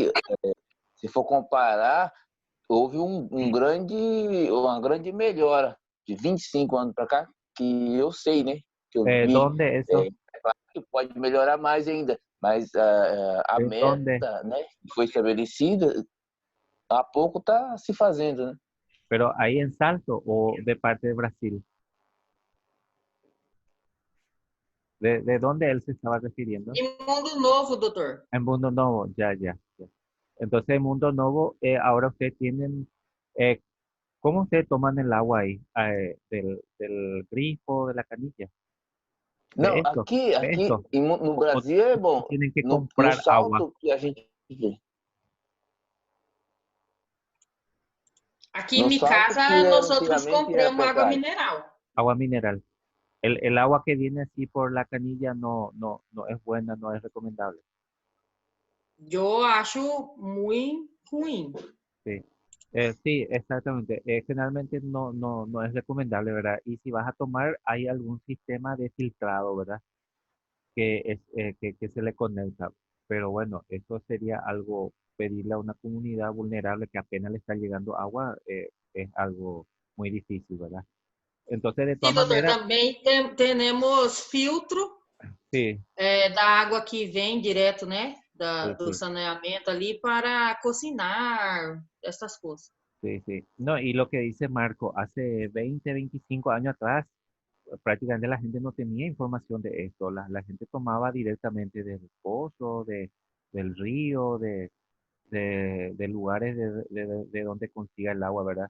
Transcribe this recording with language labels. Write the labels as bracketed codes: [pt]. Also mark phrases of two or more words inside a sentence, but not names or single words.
[pt] que, se for comparar, houve uma grande melhora de 25 anos para cá, que eu sei, né? Que eu vi. [es] ¿dónde [pt] É, [es] eso? [pt] pode melhorar mais ainda. Mas a [es] ¿Dónde? [pt] meta, né, que foi estabelecida, há pouco está se fazendo, né? [es] ¿Pero ahí en Salto o de parte de Brasil? ¿De dónde él se estaba refiriendo? [pt] Em Mundo Novo, doutor. [es] En Mundo Novo, ya, ya, ya. Entonces, en Mundo Novo, ahora ustedes tienen, ¿cómo ustedes toman el agua ahí? Del grifo, de la canilla, de [pt] Não, [es] esto, de [pt] aqui [es] esto. [pt] no O Brasil é bom. [es] tienen que [pt] No [es] comprar agua, [pt] salto que a gente vê. Aqui No em salto casa, que nós outros antigamente era compramos água pecado. mineral. [es] agua mineral. El agua que viene así por la canilla no es buena, no es recomendable. [pt] Eu acho muito ruim. [es] Sí, sí, exactamente. Generalmente no es recomendable, ¿verdad? Y si vas a tomar, hay algún sistema de filtrado, ¿verdad? Que se le conecta. Pero bueno, eso sería algo, pedirle a una comunidad vulnerable que apenas le está llegando agua, es algo muy difícil, ¿verdad? Entonces, de [pt] Sim, [es] todas [pt] doutor, [es] maneras, [pt] também temos filtro [es] sí, [pt] da água que vem direto, né? [es] sí, [pt] Do [es] sí. [pt] saneamento ali para cocinar, essas coisas. [es] Sí, sí. No, y lo que dice Marco, hace 20, 25 años atrás, prácticamente la gente no tenía información de esto. La gente tomaba directamente del pozo, del río, de lugares de donde consiga el agua, ¿verdad?